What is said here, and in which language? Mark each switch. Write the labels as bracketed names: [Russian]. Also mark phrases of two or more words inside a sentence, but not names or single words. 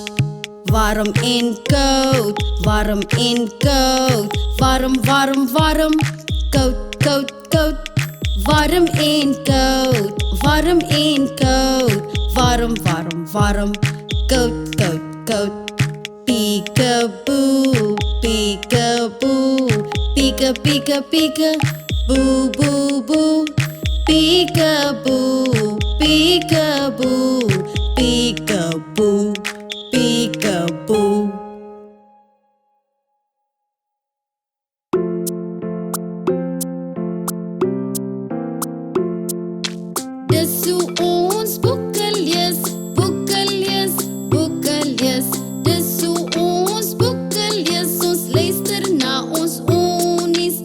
[Afrikaans] Warm en koud, warm en koud. Warm, warm, warm. Koud, koud, koud. Warm en koud, warm en koud. Warm, warm, warm. Koud, koud, koud. [English] Peekaboo, peekaboo. Peeka, peeka, peeka. Boo, boo, boo. Peekaboo, peekaboo. Peekaboo, peekaboo. [Afrikaans] Dis hoe ons boeke lees, boeke lees, boeke lees. Dis hoe ons boeke lees, ons luister na ons oonies.